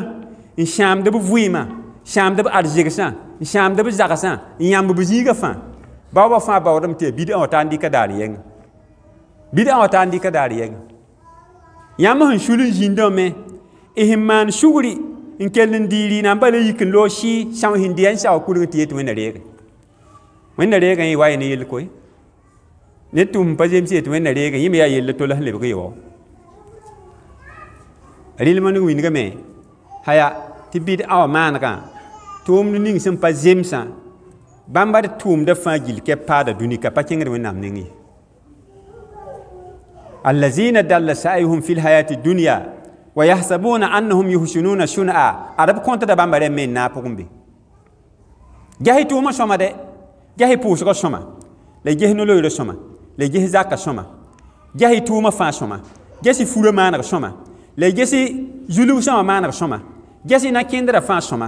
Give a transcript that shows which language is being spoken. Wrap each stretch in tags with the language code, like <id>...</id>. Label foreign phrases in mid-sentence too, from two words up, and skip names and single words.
<mos>n sãamd b vɩɩmã sãamd b arzegsã n sãamd b zagsã n yãmb b zĩigã fãa baoobã fãa baoodame tɩ yaa bɩd ã wã taa n dɩka daar yɛngã bɩd ã wã taa n dɩka daar yɛngã yãmb sẽn sul n zĩndame sẽn maan sugri n kell n dɩɩ rɩɩna n bala yik n loog sɩ sãm sẽn dɩ yaa n sao kudg tɩ yet wẽnna reege wẽnna reegã yẽ wa ye ne yell koe ned tʋʋm pa zems yetɩ wẽnna reege yẽ me yaa yella tola sẽn lebg ye wao rɩlmã nig wingame haya tɩ bɩd ã wã maanegã tʋʋmd ning sẽn pa zemsã bãmba d tʋʋmdã fãa gill kɛp paada dũnika pa kẽngd wẽnnaam ning ye</mos> <ar>الذين ضل سعيهم في الحياة الدنيا ويحسبون أنهم يحسنون صنعا</ar> <mos>adab kõtda bãmba rẽ me n na a pʋgẽ be ges tʋʋmã sõma dɛ ges pʋʋsgã sõma la ges no-loeerã sõma la ges zakã sõma ges tʋʋmã fãa sõma ges furã maaneg sõma la ges zulgsã wã maaneg sõma ges na-kẽndrã fãa sõma</mos>